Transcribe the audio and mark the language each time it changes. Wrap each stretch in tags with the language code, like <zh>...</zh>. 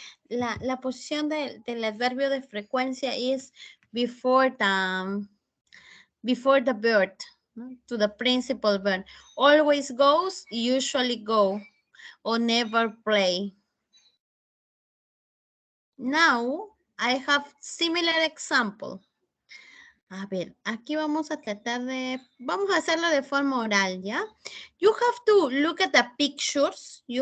<es>La posición del adverbio de frecuencia</es> <en>is before the verb,</en> <es>¿no?</es> <en>To the principal verb. Always goes, usually go, or never play. Now, I have similar example.</en> <es>A ver, aquí vamos a hacerlo de forma oral, ¿ya?</es> <en>You have to look at the pictures.</en>